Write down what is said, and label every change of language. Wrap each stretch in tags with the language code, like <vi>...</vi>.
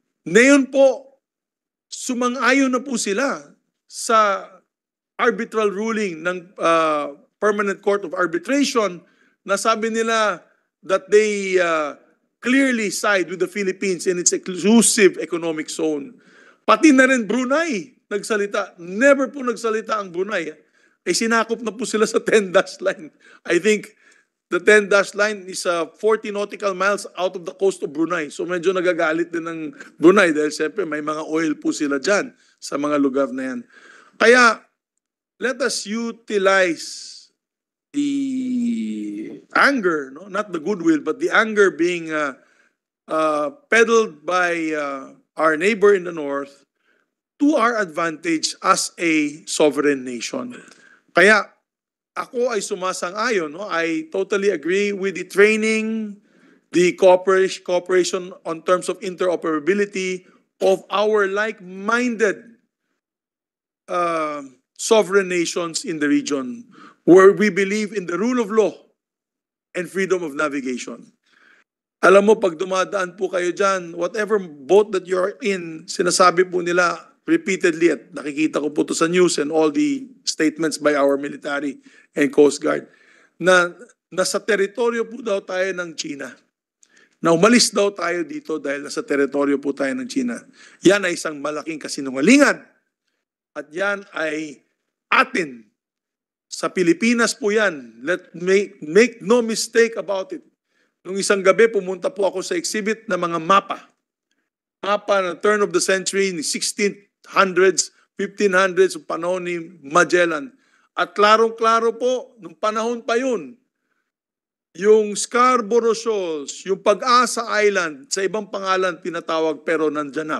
<tl>Ngayon po, sumang-ayon na po sila sa</tl> <en>arbitral ruling ng Permanent Court of Arbitration</en> <tl>na sabi nila</tl> <en>that they clearly side with the Philippines in its exclusive economic zone.</en> <tl>Pati na rin Brunei nagsalita. Never po nagsalita ang Brunei. Eh sinakop na po sila sa 10-dash line.</tl> <en>I think the 10-dash line is 40 nautical miles out of the coast of Brunei.</en> <tl>So medyo nagagalit din ng Brunei dahil siyempre may mga oil po sila dyan sa mga lugar na yan.</tl> <en>Kaya let us utilize the anger, no? Not the goodwill, but the anger being peddled by our neighbor in the north to our advantage as a sovereign nation.</en> <tl>Kaya ako ay sumasang-ayon. No?</tl> <en>I totally agree with the training, the cooperation on terms of interoperability of our like-minded sovereign nations in the region where we believe in the rule of law and freedom of navigation.</en> <tl>Alam mo, pag dumadaan po kayo dyan,</tl> <en>whatever boat that you're in,</en> <tl>sinasabi po nila repeatedly, at nakikita ko po to sa news</tl> <en>and all the statements by our military and Coast Guard,</en> <tl>na nasa teritoryo po daw tayo ng China. Na umalis daw tayo dito dahil nasa teritoryo po tayo ng China. Yan ay isang malaking kasinungalingan. At yan ay atin. Sa Pilipinas po yan.</tl> <en>Make no mistake about it.</en> <tl>Nung isang gabi, pumunta po ako sa exhibit ng mga mapa. Mapa na</tl> <en>turn of the century,</en> <tl>1600s, 1500s, panahon ni Magellan. At klarong-klaro po, nung panahon pa yun, yung Scarborough Shoals, yung Pag-asa Island, sa ibang pangalan pinatawag pero nandyan na.</tl>